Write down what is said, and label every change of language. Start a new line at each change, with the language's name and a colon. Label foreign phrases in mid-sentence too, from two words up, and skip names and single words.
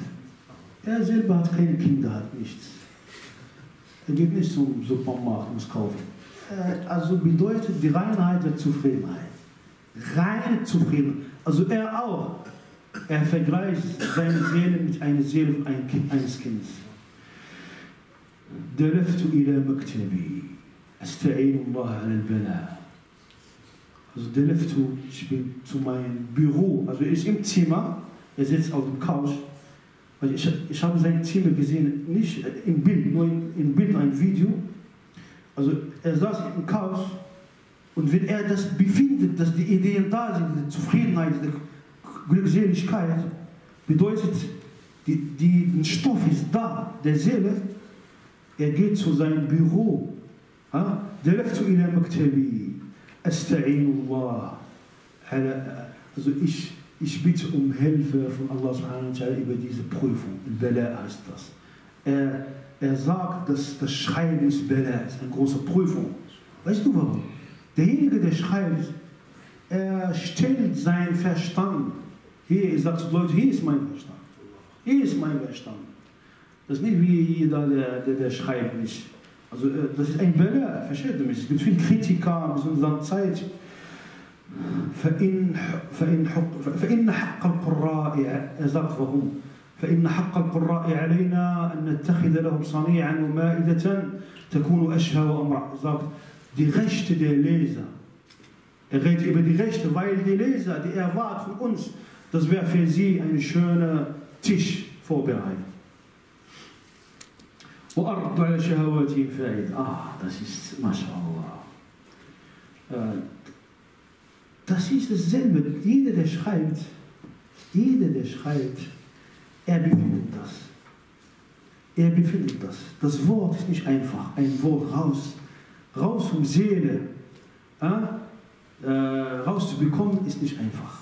German: Er selber hat keine Kinder, hat nichts. Er geht nicht zum Supermarkt, muss kaufen. Also bedeutet die Reinheit der Zufriedenheit. Reine Zufriedenheit. Also er auch. Er vergleicht seine Seele mit einer Seele eines Kindes.
Arabic: دلفت إلى مكتبي أستعين الله على البلاء.
German: Also deleftu, ich bin zu meinem Büro, also er ist im Zimmer, er sitzt auf dem Couch, weil ich habe sein Zimmer gesehen, nicht im Bild, nur im Bild ein Video. Also er saß im Couch und wenn er das befindet, dass die Ideen da sind, die Zufriedenheit, die Glückseligkeit, bedeutet, der Stoff ist da, der Seele, er geht zu seinem Büro.
Arabic: دلفت إلى مكتبي أستعين الله
German: also ich bitte um Hilfe von Allah
Arabic: سبحانه وتعالى
German: über diese Prüfung. Bala heißt das. Er sagt, dass das Schreiben ist Bala, ist eine große Prüfung. Weißt du warum? Derjenige, der schreibt, er stellt seinen Verstand. Hier, ich sage zu Leuten, hier ist mein Verstand. Hier ist mein Verstand. Das ist nicht wie jeder, der schreibt nicht. Also das ist ein Bala, versteht ihr mich? Es gibt viele Kritiker in unserer Zeit.
Arabic: فإن حق القراء warum فإن حق القراء علينا أن نتخذ لهم صنيعا ومائدة تكون أشهى وأمرأ.
German: Sagt, die Rechte der Leser. Er redet über die Rechte, weil die Leser, die erwarten von uns, dass wir für sie einen schönen Tisch vorbereiten.
Arabic: وأرد على شهواتهم فائدة.
German: Das ist MashaAllah. Das ist dasselbe. Jeder, der schreibt, er befindet das. Er befindet das. Das Wort ist nicht einfach. Ein Wort raus vom Seele, rauszubekommen, ist nicht einfach.